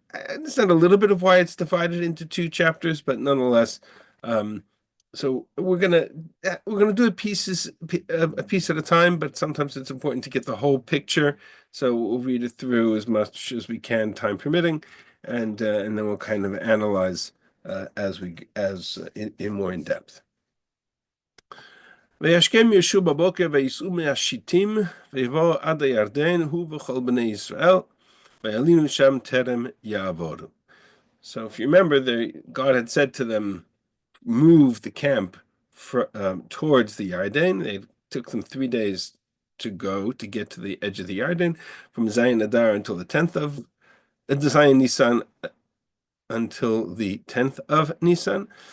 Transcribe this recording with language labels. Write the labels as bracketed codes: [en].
[en] I understand a little bit of why it's divided into two chapters, but nonetheless, so we're gonna do a piece at a time. But sometimes it's important to get the whole picture. So we'll read it through as much as we can, time permitting, and then we'll kind of analyze in more in depth. [he] וישכם יהושע בבוקר וייסעו מהשיטים ויבואו עד הירדן הוא וכל בני ישראל וילינו שם טרם יעבורו. [en] So if you remember, God had said to them, move the camp towards the Yarden. It took them 3 days to get to the edge of the Yarden, from Zayin Adar until the 10th of Zayin Nisan until the 10th of Nisan.